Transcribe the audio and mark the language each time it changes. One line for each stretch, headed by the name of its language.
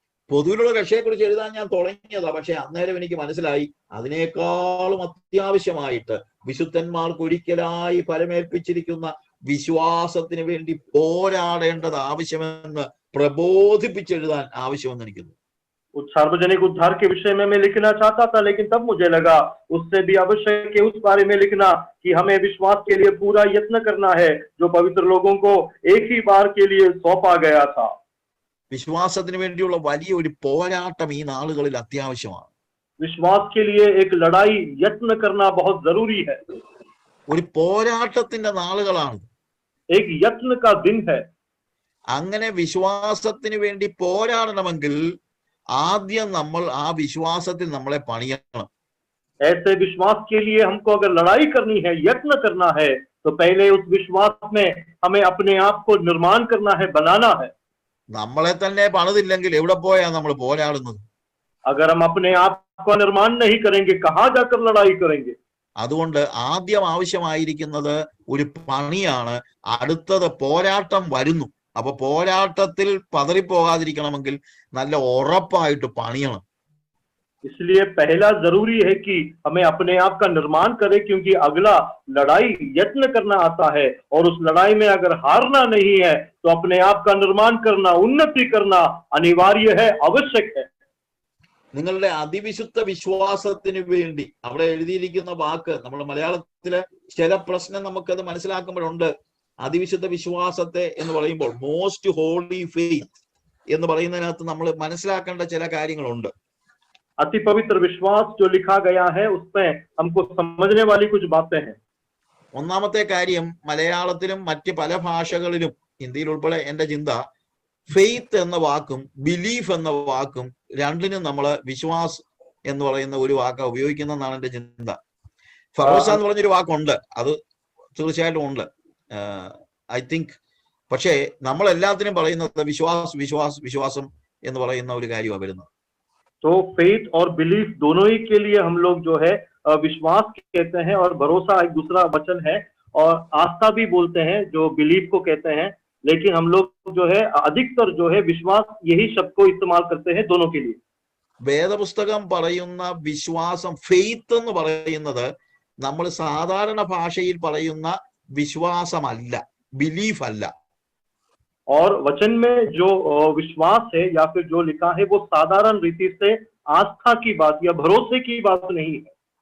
Malayalam: പൊതുവിലുള്ള രക്ഷയെക്കുറിച്ച് എഴുതാൻ ഞാൻ തുടങ്ങിയതാ, പക്ഷെ അന്നേരം എനിക്ക് മനസ്സിലായി അതിനേക്കാളും അത്യാവശ്യമായിട്ട് വിശുദ്ധന്മാർക്ക് ഒരിക്കലായി ഫലമേൽപ്പിച്ചിരിക്കുന്ന വിശ്വാസത്തിന് വേണ്ടി പോരാടേണ്ടത് ആവശ്യമെന്ന് പ്രബോധിപ്പിച്ചെഴുതാൻ ആവശ്യമെന്ന് എനിക്ക് തോന്നി.
Hindi: सार्वजनिक उद्धार के विषय में मैं लिखना चाहता था, लेकिन तब मुझे लगा उससे भी आवश्यक है उस बारे में लिखना कि हमें विश्वास के लिए पूरा यत्न करना है जो पवित्र लोगों को एक ही बार के लिए सौंपा गया था।
Malayalam: വിശ്വാസത്തിന് വേണ്ടിയുള്ള വലിയ ഒരു പോരാട്ടം ഈ നാളുകളിൽ അത്യാവശ്യമാണ്.
Hindi: विश्वास के लिए एक लड़ाई, यत्न करना बहुत जरूरी है।
Malayalam: ഒരു പോരാട്ടത്തിന്റെ നാളുകളാണ്.
Hindi: एक यत्न का दिन है।
Malayalam: അങ്ങനെ വിശ്വാസത്തിന് വേണ്ടി പോരാടണമെങ്കിൽ ആദ്യം നമ്മൾ ആ വിശ്വാസത്തിൽ നമ്മളെ പണിയണം.
Hindi: ऐसे विश्वास के लिए हमको अगर लड़ाई करनी है, यत्न करना है, तो पहले उस विश्वास में हमें अपने आप को निर्माण करना है, बनाना है।
Malayalam: നമ്മളെ തന്നെ പണിതില്ലെങ്കിൽ എവിടെ പോയാ നമ്മൾ പോരാടുന്നത്?
Hindi: अगर हम अपने आप का निर्माण नहीं करेंगे, कहाँ जाकर लड़ाई करेंगे?
Malayalam: അതുകൊണ്ട് ആദ്യം ആവശ്യമായിരിക്കുന്നത് ഒരു പണിയാണ്. അടുത്തത് പോരാട്ടം വരുന്നു. അപ്പൊ പോരാട്ടത്തിൽ പതറിപ്പോകാതിരിക്കണമെങ്കിൽ നല്ല ഉറപ്പായിട്ട് പണിയണം.
Hindi: इसलिए पहला जरूरी है कि हमें अपने आप का निर्माण करें, क्योंकि अगला लड़ाई यत्न करना आता है, और उस लड़ाई में अगर हारना नहीं है तो अपने आप का निर्माण करना, उन्नति करना अनिवार्य है, आवश्यक है।
Malayalam: നിങ്ങളുടെ അതിവിശുദ്ധ വിശ്വാസത്തിന് വേണ്ടി അവിടെ എഴുതിയിരിക്കുന്ന വാക്ക് നമ്മുടെ മലയാളത്തില് ചില പ്രശ്നം നമുക്കത് മനസ്സിലാക്കുമ്പോഴുണ്ട്. അതിവിശുദ്ധ വിശ്വാസത്തെ എന്ന് പറയുമ്പോൾ
English: most holy faith
Malayalam: എന്ന് പറയുന്നതിനകത്ത് നമ്മൾ മനസ്സിലാക്കേണ്ട ചില കാര്യങ്ങളുണ്ട്. अति पवित्र विश्वास जो लिखा गया है उसमें हमको समझने वाली कुछ बातें हैं। ഒന്നാമത്തെ കാര്യം, മലയാളത്തിലും മറ്റ് പല ഭാഷകളിലും ഹിന്ദിയിൽ ഉൾപ്പെടെ എന്റെ ചിന്ത, ഫെയ്ത്ത് എന്ന വാക്കും ബിലീഫ് എന്ന വാക്കും രണ്ടിനും നമ്മൾ വിശ്വാസ് എന്ന് പറയുന്ന ഒരു വാക്ക ഉപയോഗിക്കുന്നതെന്നാണ് എന്റെ ചിന്ത. ഫറോസ എന്ന് പറഞ്ഞൊരു വാക്കുണ്ട്, അത് തീർച്ചയായിട്ടും ഉണ്ട്,
English: I think.
Malayalam: പക്ഷേ നമ്മൾ എല്ലാത്തിനും പറയുന്നത് വിശ്വാസം എന്ന് പറയുന്ന ഒരു കാര്യമാണ് വരുന്നത്.
Hindi: तो फेथ और बिलीफ दोनों ही के लिए हम लोग जो है विश्वास कहते हैं, और भरोसा एक दूसरा वचन है, और आस्था भी बोलते हैं जो बिलीफ को कहते हैं, लेकिन हम लोग जो है अधिकतर जो है विश्वास यही शब्द को इस्तेमाल करते हैं दोनों के लिए।
Malayalam: വേദപുസ്തകം പറയുന്ന വിശ്വാസം, ഫെയ്ത്ത് എന്ന് പറയുന്നത് നമ്മൾ സാധാരണ ഭാഷയിൽ പറയുന്ന വിശ്വാസമല്ല, ബിലീഫ് അല്ല.
Hindi: और वचन में जो विश्वास है या फिर जो लिखा है वो साधारण रीति से आस्था की बात या भरोसे की बात नहीं है।